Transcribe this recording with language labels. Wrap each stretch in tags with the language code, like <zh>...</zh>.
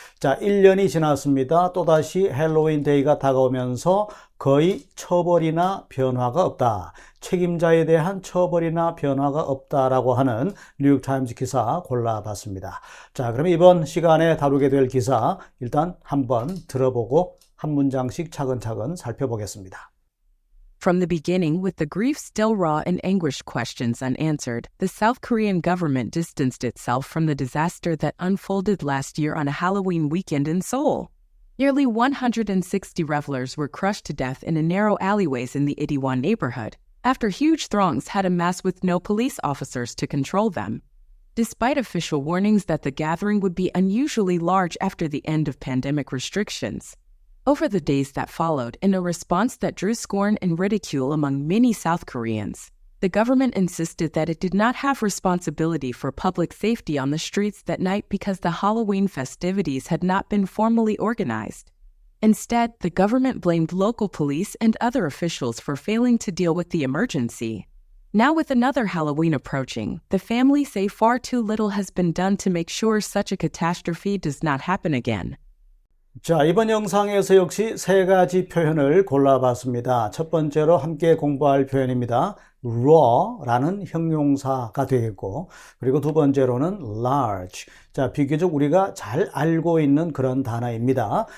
<ko>자, 1년이 지났습니다. 또다시 헬로윈 데이가 다가오면서 거의 처벌이나 변화가 없다. 책임자에 대한 처벌이나 변화가 없다라고 하는 뉴욕타임스 기사 골라봤습니다. 자, 그럼 이번 시간에 다루게 될 기사 일단 한번 들어보고 한 문장씩 차근차근 살펴보겠습니다.</ko> <en>From the beginning, with the grief still raw and anguish questions unanswered, the South Korean government distanced itself from the disaster that unfolded last year on a Halloween weekend in Seoul. Nearly 160 revelers were crushed to death in narrow alleyways in the Itaewon neighborhood, after huge throngs had amassed with no police officers to control them. Despite official warnings that the gathering would be unusually large after the end of pandemic restrictions, over the days that followed, in a response that drew scorn and ridicule among many South Koreans, the government insisted that it did not have responsibility for public safety on the streets that night because the Halloween festivities had not been formally organized. Instead, the government blamed local police and other officials for failing to deal with the emergency. Now, with another Halloween approaching, the families say far too little has been done to make sure such a catastrophe does not happen again.</en> <ko>자, 이번 영상에서 역시 세 가지 표현을 골라봤습니다. 첫 번째로 함께 공부할 표현입니다. raw라는 형용사가 되겠고, 그리고 두 번째로는 large. 자, 비교적 우리가 잘 알고 있는 그런 단어입니다.</ko>